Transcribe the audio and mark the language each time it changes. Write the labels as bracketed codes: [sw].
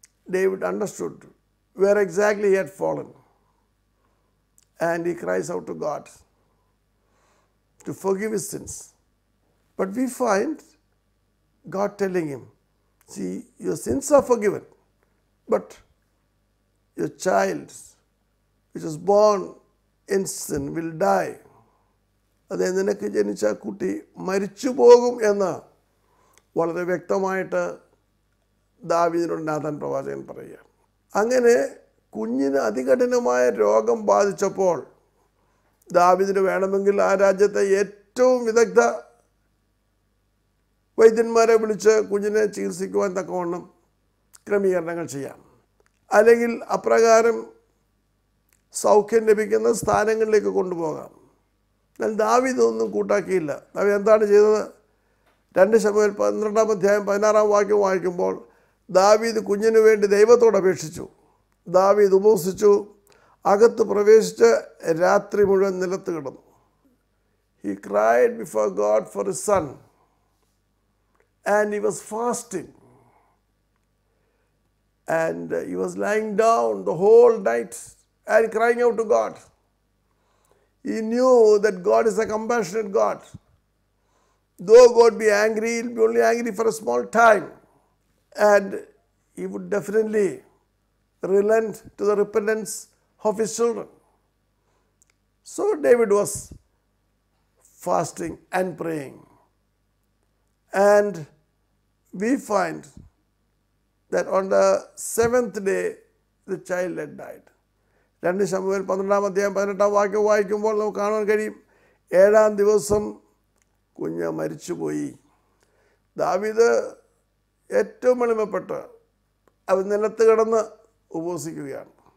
[en] David understood where exactly he had fallen. And he cries out to God to forgive his sins. But we find God telling him, see, your sins are forgiven, but your child, which is born in sin, will die. [ml] അതായത് നിനക്ക് ജനിച്ച കുട്ടി മരിച്ചു പോകും എന്ന് വളരെ വ്യക്തമായിട്ട് ദാവീദിനോട് നാഥാൻ പ്രവാചകൻ പറയുകയാണ്. അങ്ങനെ കുഞ്ഞിന് അതികഠിനമായ രോഗം ബാധിച്ചപ്പോൾ ദാവീദിന് വേണമെങ്കിൽ ആ രാജ്യത്തെ ഏറ്റവും വിദഗ്ധ വൈദ്യന്മാരെ വിളിച്ച് കുഞ്ഞിനെ ചികിത്സിക്കുവാൻ തക്കവണ്ണം ക്രമീകരണങ്ങൾ ചെയ്യാം. അല്ലെങ്കിൽ അപ്രകാരം സൗഖ്യം ലഭിക്കുന്ന സ്ഥാനങ്ങളിലേക്ക് കൊണ്ടുപോകാം. എന്നാൽ ദാവീദ് ഒന്നും കൂട്ടാക്കിയില്ല. ദാവീദ് എന്താണ് ചെയ്തത്? 2 ശമൂവേൽ 12 അധ്യായം 16 വാക്യം വായിക്കുമ്പോൾ ദാവീദ് കുഞ്ഞിനു വേണ്ടി ദൈവത്തോട് അപേക്ഷിച്ചു. ദാവീദ് ഉപവസിച്ചു, അകത്ത് പ്രവേശിച്ച് രാത്രി മുഴുവൻ നിലത്ത് കിടന്നു. [en] He cried before God for his son and he was fasting and he was lying down the whole night and crying out to God. He knew that God is a compassionate God. Though God be angry, he will be only angry for a small time. And he would definitely relent to the repentance of his children. So David was fasting and praying. And we find that on the 7th day, the child had died. [ml] 2 ശമൂവേൽ 12 അധ്യായം 18 വാക്യം വായിക്കുമ്പോൾ നമുക്ക് കാണാൻ കഴിയും, 7-ാം ദിവസം കുഞ്ഞ് മരിച്ചുപോയി. ദാവീദ് ഏറ്റവും എളിമപ്പെട്ട് അവൻ നിലത്ത് കിടന്ന് ഉപവസിക്കുകയാണ്.